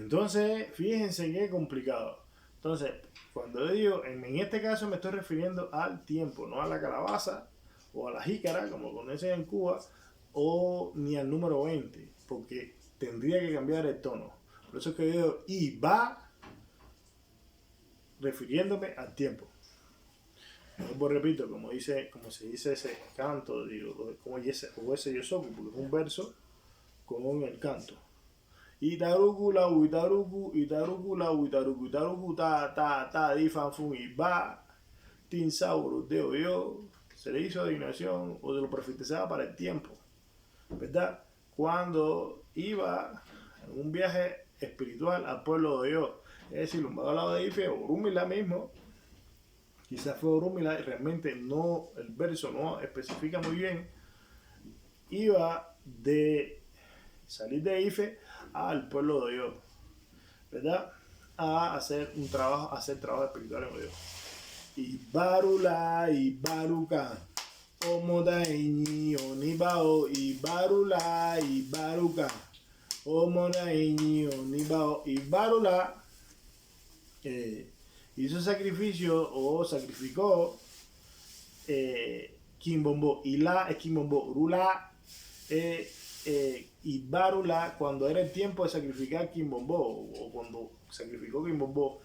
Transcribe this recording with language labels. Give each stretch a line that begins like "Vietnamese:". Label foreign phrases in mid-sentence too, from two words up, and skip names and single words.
Spanish: Entonces, fíjense qué complicado. Entonces, cuando yo digo, en este caso me estoy refiriendo al tiempo, no a la calabaza o a la jícara, como conocen en Cuba, o ni al número 20, porque tendría que cambiar el tono. Por eso es que yo digo, y va refiriéndome al tiempo. Pues repito, como se dice ese canto, digo, como ese yosoku, porque es un verso con el canto.
Yoruba: Itaruku la itaruku, itaruku la itaruku, itaruku ta, di fanfun y va, tinsauro de oyo,
Spanish: se le hizo adivinación o se lo profetizaba para el tiempo, ¿verdad? Cuando iba en un viaje espiritual al pueblo de Oyo, es decir, un lado de Ife, Orúmila mismo, quizás fue Orúmila, realmente no, el verso no especifica muy bien, iba de salir de Ife al pueblo de Oyo, ¿verdad? A hacer trabajo espiritual en Oyo.
Yoruba: Y barula y baruka, omodaini onibao y barula y baruka, omodaini onibao y barula.
Spanish: Hizo sacrificio o sacrificó Kimbombo. Y la es Kimbombo. Rula y Barula cuando era el tiempo de sacrificar Kimbombo o cuando sacrificó Kimbombo.